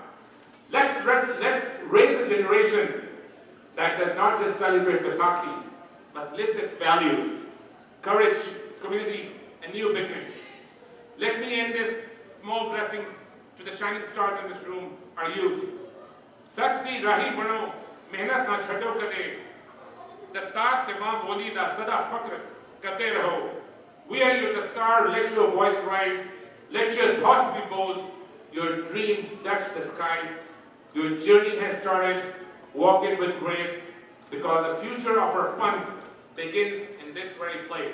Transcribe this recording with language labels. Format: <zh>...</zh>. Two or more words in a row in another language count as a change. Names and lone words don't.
<en>Let's raise a generation that does not just celebrate Vaisakhi, but lives its values, courage, community, and new beginnings. Let me end this small blessing to the shining stars in this room, our youth.</en> <pa>ਸੱਚ ਦੀ ਰਾਹੀ ਬਣੋ, ਮਿਹਨਤ ਨਾ ਛੱਡੋ ਕਦੇ. ਦਸਤਾਰ ਤੇ ਮਾਂ ਬੋਲੀ ਦਾ ਸਦਾ ਫ਼ਖ਼ਰ ਕਰਦੇ ਰਹੋ.</pa> <en>We are your dastar, let your voice rise, let your thoughts be bold, your dream touch the skies. Your journey has started, walk it with grace, because the future of our Panth begins in this very place.</en>